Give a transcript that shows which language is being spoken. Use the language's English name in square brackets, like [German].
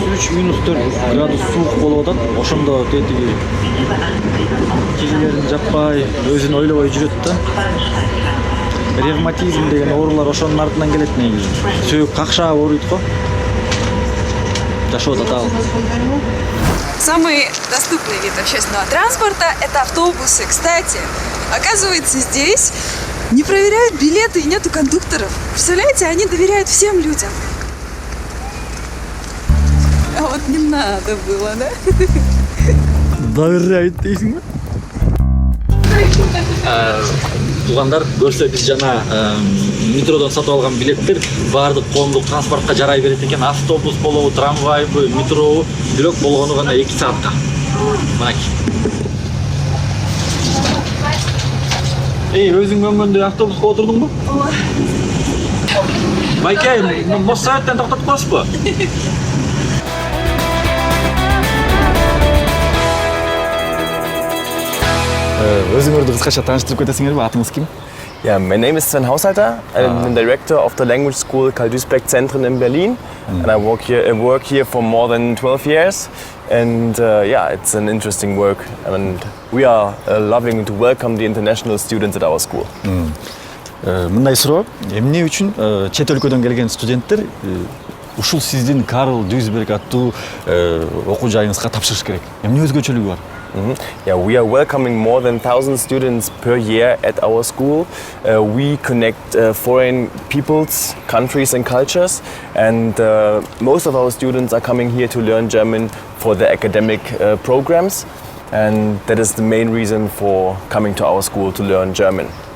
[Kyrgyz] -3, -4 градус суук болуп атат. Ошондо тетиги кийимдерин жаппай, өзүн ойлобой жүрөт да. Ревматизм деген оорулар ошонун артынан келет негизи. Сөөк какшаап ооруйт го. Жашоо татал. [Russian] Самый доступный вид общественного транспорта – это автобусы. Кстати, оказывается, здесь не проверяют билеты и нету кондукторов. Представляете, они доверяют всем людям. А вот не надо было, да? [Kyrgyz] Доверяют дейсиңби? Туугандар, көрсө биз жана метродон сатып алган билеттер баардык коомдук транспортко жарай берет экен. Автобус болобу, трамвайбы, метробу, бирок болгону гана 2 саатка. Мынакей. Өзүң көңгөндө автобуска отурдуңбу? Ооба. Байке, Моссоветтен токтотуп коесузбу? Өзүңөрдү кыскача тааныштырып кетесиңерби? Атыңыз ким? [English] Yeah, my name is Sven Haushalter. I'm the director of the language school Karl Duisberg Zentren in Berlin, and I work here for more than 12 years. And yeah, it's an interesting work, and we are loving to welcome the international students at our school. [Kyrgyz] мындай суроо, эмне үчүн чет өлкөдөн келген студенттер ушул сиздин Карл Duisberg аттуу окуу жайыңызга тапшырыш керек? Эмне өзгөчөлүгү бар? [English] Yeah, we are welcoming more than 1,000 students per year at our school. We connect foreign peoples, countries and cultures, and most of our students are coming here to learn German for their academic programs, and that is the main reason for coming to our school to learn German.